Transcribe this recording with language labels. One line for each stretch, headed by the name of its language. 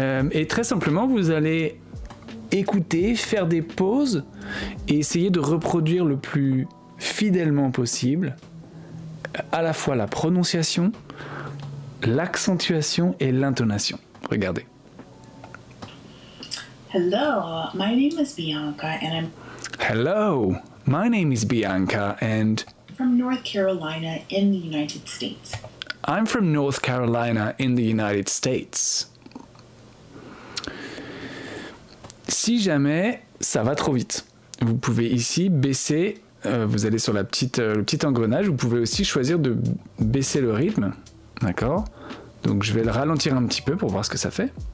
French: Et très simplement, vous allez écouter, faire des pauses et essayer de reproduire le plus fidèlement possible à la fois la prononciation, l'accentuation et l'intonation. Regardez.
English: Hello, my name is Bianca and I'm Hello, my name is Bianca and from North Carolina in the United States. I'm from North Carolina in the United States.
French: Si jamais ça va trop vite, vous pouvez ici baisser, vous allez sur le petit engrenage, vous pouvez aussi choisir de baisser le rythme, d'accord? Donc je vais le ralentir un petit peu pour voir ce que ça fait.